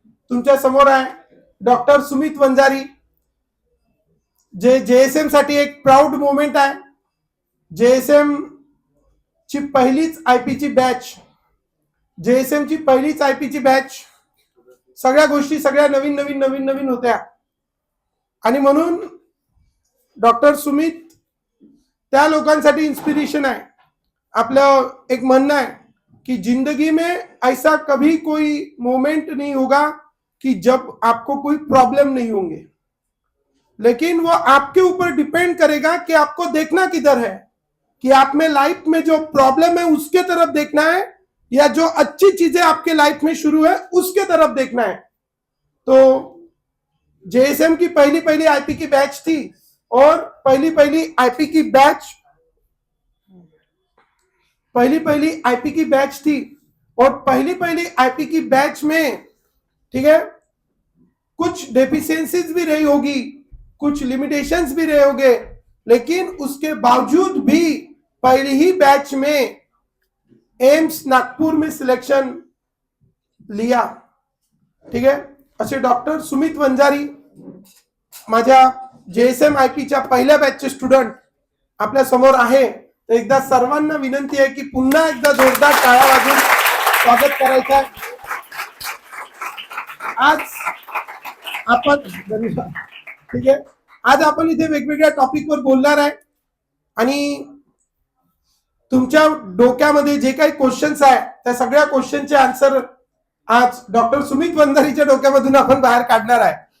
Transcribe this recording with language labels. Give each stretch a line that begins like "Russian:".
Marathi: तुमच्या समोर आहे डॉक्टर सुमित वंजारी, जे JSM साठी एक प्राऊड मोमेंट आहे. JSM ची पहिलीच IP ची बॅच, JSM ची पहिलीच IP ची बॅच. सगळ्या गोष्टी सगळ्या नवीन नवीन नवीन नवीन होत्या आणि म्हणून डॉक्टर सुमित त्या लोकांसाठी इन्स्पिरेशन आहे. आपलं एक म्हणणं आहे
Hindi: कि जिंदगी में ऐसा कभी कोई मोमेंट नहीं होगा कि जब आपको कोई प्रॉब्लम नहीं होंगे, लेकिन वो आपके ऊपर डिपेंड करेगा कि आपको देखना किधर है, कि आप में लाइफ में जो प्रॉब्लम है उसके तरफ देखना है या जो अच्छी चीजें आपके लाइफ में शुरू है उसके तरफ देखना है. तो JSM की पहली पहली IP की बैच थी और पहली पहली IP की बैच थी और पहली पहली IP की बैच में, ठीक है, कुछ डेफिशिएंसीज भी रही होगी, कुछ लिमिटेशंस भी रहे होंगे, लेकिन उसके बावजूद भी पहली ही बैच में एम्स नागपुर में सिलेक्शन लिया.
Marathi: ठीक है, असे डॉक्टर सुमित वंजारी माझ्या JSM IP च्या पहिल्या बॅचचे स्टुडंट आपल्या समोर आहे. तर एकदा सर्वांना विनंती आहे की पुन्हा एकदा जोरदार टाळ्या वाजवून स्वागत करायचं आहे. आज आपण, ठीक आहे, आज आपण इथे वेगवेगळ्या टॉपिकवर बोलणार आहे आणि तुमच्या डोक्यामध्ये जे काही क्वेश्चन्स आहे त्या सगळ्या क्वेश्चनचे आन्सर आज डॉक्टर सुमित वंजारीच्या डोक्यामधून आपण बाहेर काढणार आहे.